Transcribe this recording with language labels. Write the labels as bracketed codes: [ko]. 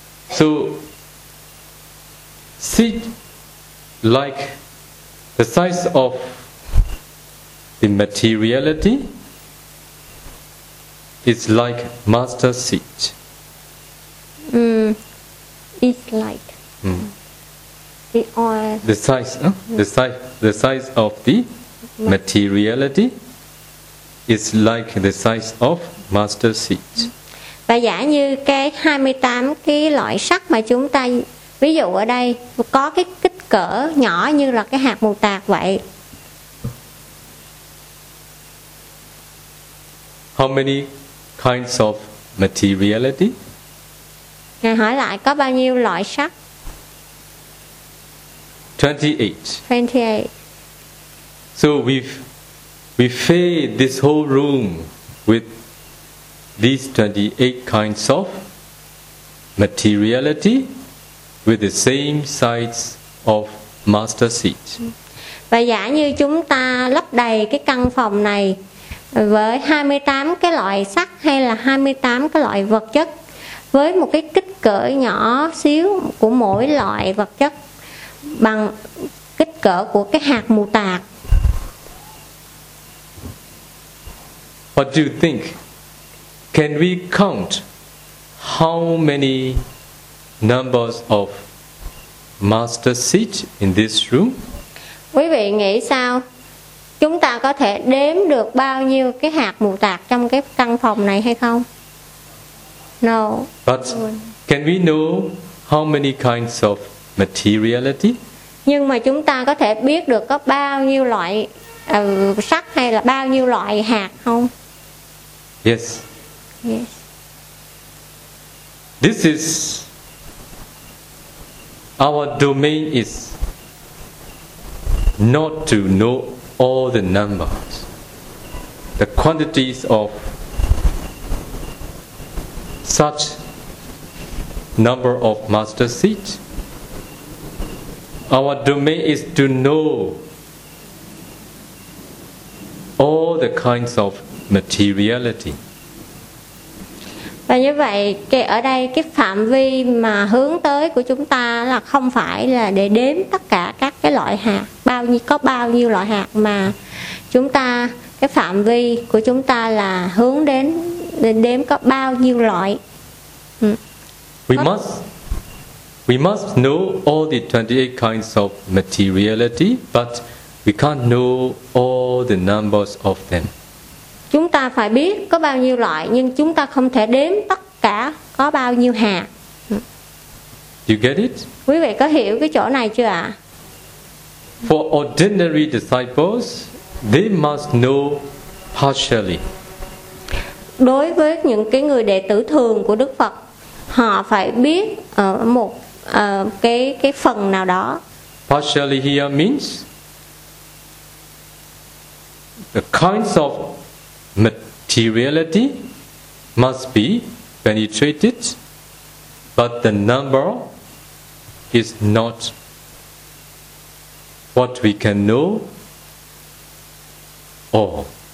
[en] So seed like the size of the materiality is like mustard seed. It's like the oil. The size, the size of the materiality is like the size of mustard seed. [vi] Và giả như cái 28 cái loại sắc mà chúng ta ví dụ ở đây có cái kích cỡ nhỏ như là cái hạt mù tạt vậy. [en] How many kinds of materiality? Ngài hỏi lại có bao nhiêu loại sắc? 28. So we fill this whole room with these 28 kinds of materiality with the same size of mustard seed. [vi] Và giả như chúng ta lấp đầy cái căn phòng này với 28 cái loại sắc hay là 28 cái loại vật chất với một cái kích cỡ nhỏ xíu của mỗi loại vật chất bằng kích cỡ của cái hạt mù tạt. [en] What do you think? Can we count how many numbers of mustard seed in this room? [vi] Quý vị nghĩ sao? Chúng ta có thể đếm được bao nhiêu cái hạt mù tạt trong cái căn phòng này hay không? [en] No. But can we know how many kinds of materiality? [vi] Nhưng mà chúng ta có thể biết được có bao nhiêu loại sắt hay là bao nhiêu loại hạt không? [en] Yes. Yes. This is our domain is not to know all the numbers, the quantities of such number of mustard seed. Our domain is to know all the kinds of materiality. [vi] Và như vậy, cái ở đây cái phạm vi mà hướng tới của chúng ta là không phải là để đếm tất cả các cái loại hạt, có bao nhiêu loại hạt, mà chúng ta cái phạm vi của chúng ta là hướng đến để đếm có bao nhiêu loại. [en] We must know all the 28 kinds of materiality, but we can't know all the numbers of them. [vi] Chúng ta phải biết có bao nhiêu loại, nhưng chúng ta không thể đếm tất cả có bao nhiêu hạt. [en] You get it? [vi] Quý vị có hiểu cái chỗ này chưa ạ? [en] For ordinary disciples, they must know partially. [vi] Đối với những cái người đệ tử thường của Đức Phật, họ phải biết ở một cái phần nào đó. [en] Partially here means the kinds of materiality must be penetrated, but the number is not what we can know all.